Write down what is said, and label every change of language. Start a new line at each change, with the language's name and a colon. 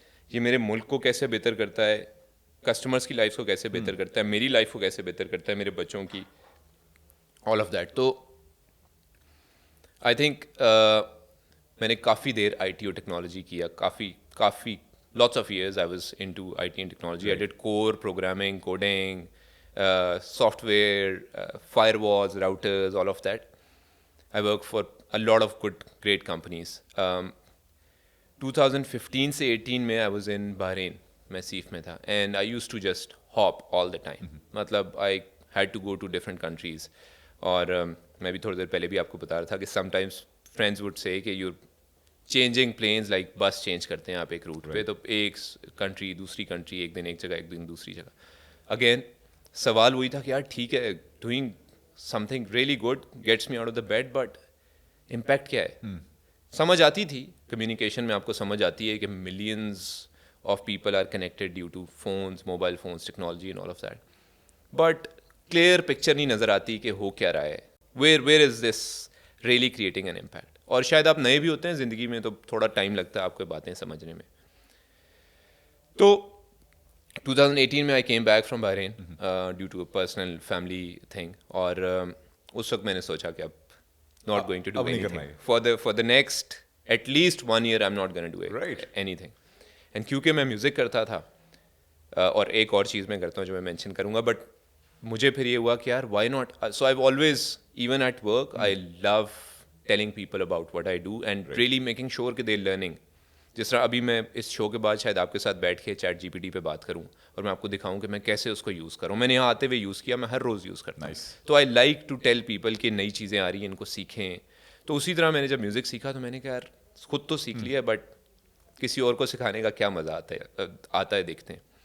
Urdu: یہ میرے ملک کو کیسے بہتر کرتا ہے, کسٹمرس کی لائف کو کیسے بہتر کرتا ہے, میری لائف کو کیسے بہتر کرتا ہے, میرے بچوں کی,
English: All of that.
Urdu: تو آئی تھنک میں نے کافی دیر آئی ٹی اور ٹیکنالوجی کیا, کافی
English: lots of years I was into IT and technology. I did core programming, coding, software, firewalls, routers, all of that. I worked for a lot of great companies.
Urdu: 2015 سے 18 میں
English: I was in Bahrain,
Urdu: میں safe میں تھا,
English: and I used to just hop all the time. مطلب I had to go to different countries.
Urdu: اور میں بھی تھوڑی دیر پہلے بھی آپ کو بتا رہا تھا کہ
English: sometimes friends would say
Urdu: کہ
English: you're changing planes like
Urdu: بس چینج کرتے ہیں آپ ایک روٹ پہ, تو ایک کنٹری دوسری کنٹری, ایک دن ایک جگہ ایک دن دوسری جگہ. اگین سوال وہی تھا کہ یار ٹھیک ہے,
English: doing something really good gets me out of the bed, but impact کیا
Urdu: ہے؟ سمجھ آتی تھی کمیونیکیشن میں, آپ کو سمجھ آتی ہے کہ
English: millions of people are connected due to phones, mobile phones, technology and all of that,
Urdu: but clear picture نہیں نظر آتی کہ ہو کیا رہا ہے,
English: Where is this really creating an impact.
Urdu: اور شاید آپ نئے بھی ہوتے ہیں زندگی میں, تو تھوڑا ٹائم لگتا ہے آپ کو باتیں سمجھنے میں. تو 2018 میں
English: I came back from Bahrain due to a personal family thing,
Urdu: اور اس وقت میں نے سوچا کہ اب
English: Not going to do anything for the next at least 1 year, I am not gonna do anything.
Urdu: And کیونکہ میں میوزک کرتا تھا, اور ایک اور چیز میں کرتا ہوں جو میں مینشن کروں گا, بٹ مجھے پھر یہ ہوا کہ یار
English: Why not. So I always, even at work, I love telling people about what I do and really making sure کہ they're learning.
Urdu: جس طرح ابھی میں اس شو کے بعد شاید آپ کے ساتھ بیٹھ کے چیٹ جی پی ٹی پہ بات کروں اور میں آپ کو دکھاؤں کہ میں کیسے اس کو یوز کروں. میں نے یہاں آتے ہوئے یوز کیا, میں ہر روز یوز کرتا ہوں. تو
English: I like to tell people
Urdu: کہ نئی چیزیں آ رہی ہیں, ان کو سیکھیں. تو اسی طرح میں نے جب میوزک سیکھا تو میں نے کہا یار خود تو سیکھ لیا, بٹ کسی اور کو سکھانے کا کیا مزہ آتا ہے دیکھتے ہیں.